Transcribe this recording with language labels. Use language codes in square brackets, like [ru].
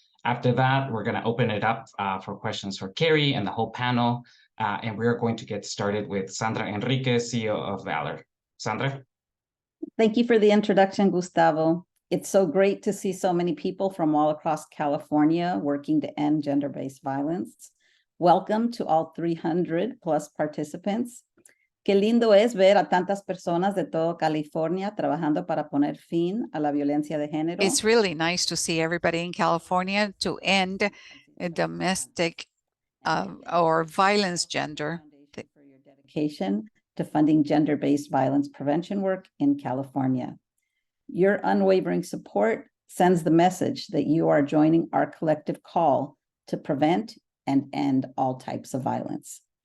[en] After that, we're going to open it up for questions for Carrie and the whole panel, and we're going to get started with Sandra Enriquez, CEO of Valor. Sandra? Thank you for the introduction, Gustavo. It's so great to see so many people from all across California working to end gender-based violence. Welcome to all 300 plus participants. [es] Qué lindo es ver a tantas personas de todo California trabajando para poner fin a la violencia de género. [en] It's really nice to see everybody in California to end domestic or violence gender. For your dedication to funding gender-based violence prevention work in California. Your unwavering support sends the message that you are joining our collective call to prevent and end all types of violence.